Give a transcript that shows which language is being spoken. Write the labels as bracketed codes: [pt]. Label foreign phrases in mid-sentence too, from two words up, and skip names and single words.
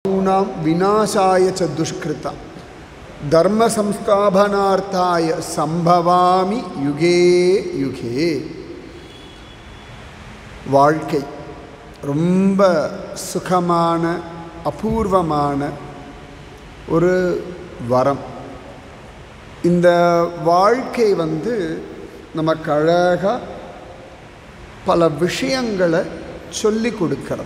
[sa] साधूनां विनाशाय च दुष्कृता धर्म संस्थापनार्थाय संभवामि युगे युगे. [ta] வாழ்க்கை ரொம்ப சுகமான அபூர்வமான ஒரு வரம். இந்த வாழ்க்கை நமக்கு அழகாக பல விஷயங்களை சொல்லி கொடுக்கிறது.